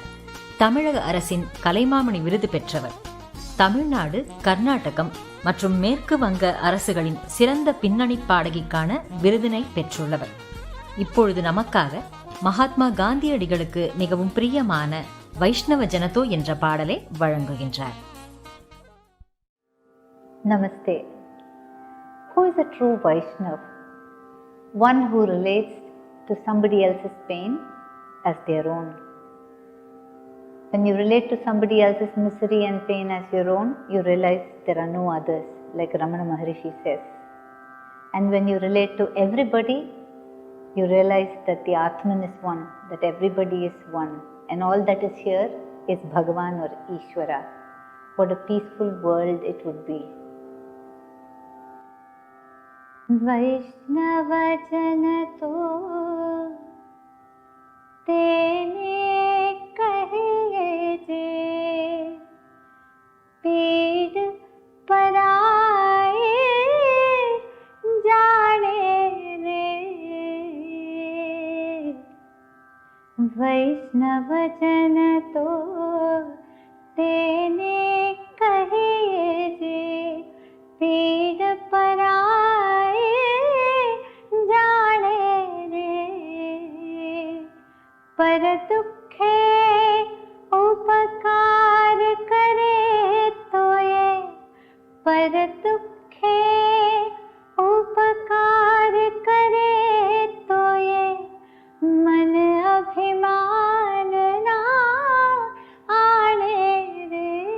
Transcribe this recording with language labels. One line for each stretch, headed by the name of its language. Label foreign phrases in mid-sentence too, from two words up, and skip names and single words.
Tamil: தமிழக அரசின் கலைமாமணி விருது பெற்றவர். தமிழ்நாடு, கர்நாடகம் மற்றும் மேற்கு வங்க அரசுகளின் சிறந்த பின்னணி பாடகிக்கான விருதினை பெற்றுள்ளவர். இப்பொழுது நமக்காக மகாத்மா காந்தியடிகளுக்கு மிகவும் பிரியமான வைஷ்ணவ ஜனதோ என்ற பாடலை வழங்குகின்றார்.
English: Namaste. Who is a true Vaishnav? One who relates to somebody else's pain as their own. When you relate to somebody else's misery and pain as your own, you realize there are no others, like Ramana Maharishi says. And when you relate to everybody, you realize that the Atman is one, that everybody is one, and all that is here is Bhagavan or Ishvara. What a peaceful world it would be.
Gujarati: વૈષ્ણવ જનતો તેને કહીએ જે પીડ પરાઈ જાણે રે. વૈષ્ણવ જનતો તેને કહીએ જે પીડ પરાઈ જાણે રે. પર દુઃખે ઉપકાર કરે તો યે, પર દુઃખે ઉપકાર કરે તો યે મન અભિમાન ન આણે રે.